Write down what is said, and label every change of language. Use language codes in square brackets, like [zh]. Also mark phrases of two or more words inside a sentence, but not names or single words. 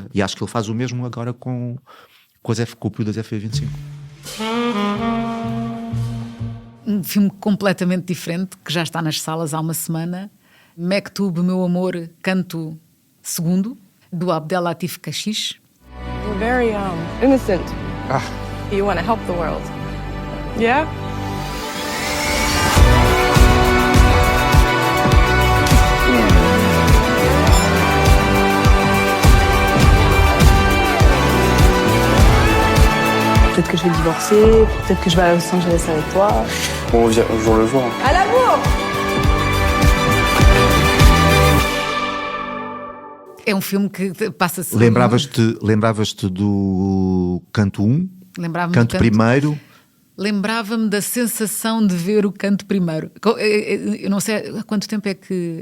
[pt] E acho que ele faz o mesmo agora com o período das FP25. Um filme completamente diferente, que já está nas salas há uma semana. Mektoub, Meu Amor, Canto Segundo, do Abdelatif Kechiche. [en] You're very innocent. You want to help the world. Yeah? [fr] Peut-être que je vais divorcer, peut-être que je vais à Los Angeles avec toi. On revient un jour le jour. À l'amour! [pt] É um filme que passa-se... Lembravas-te do Canto 1? Lembrava-me Canto primeiro? Lembrava-me da sensação de ver o Canto primeiro. Eu não sei há quanto tempo é que...